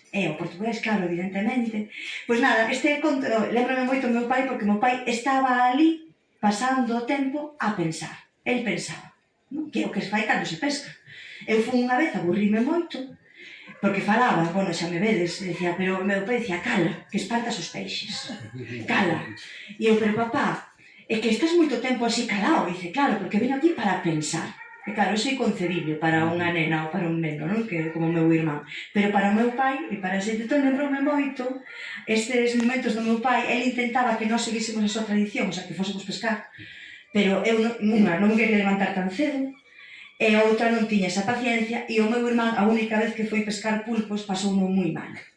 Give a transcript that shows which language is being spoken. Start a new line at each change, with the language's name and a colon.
Galician: e o portugués, claro, evidentemente. Pois nada, este conto, lembrame moito o meu pai, porque o meu pai estaba ali pasando o tempo a pensar. El pensaba, non? Que é o que se fai cando se pesca. Eu fui unha vez, aburrime moito, porque falaba, bueno, xa me vedes, decía, pero o meu pai decía, cala, que espantas os peixes. Cala. E eu, pero papá, é que estás moito tempo así calado.
Spanish: Dice, claro, porque vino aquí para pensar.
Galician: E claro, iso é inconcebible para unha nena ou para un neno, non? Que como o meu irmán. Pero para o meu pai, e para ese entón, lembrome moito estes momentos do meu pai. Ele intentaba que nós seguísemos a súa tradición, o sea, que fósemos pescar. Pero eu non me quería levantar tan cedo, e a outra non tiña esa paciencia, e o meu irmán, a única vez que foi pescar pulpos, pasou moi mal.